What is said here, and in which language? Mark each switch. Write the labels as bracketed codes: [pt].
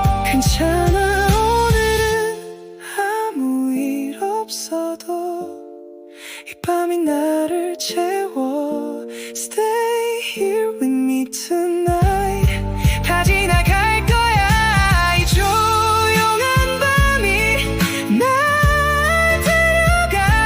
[ko] 괜찮아. 오늘은 아무 일 없어도 이 밤이 나를 채워. [en] Stay here with me tonight. [ko] 다 지나갈 거야. 이 조용한 밤이 날 데려가.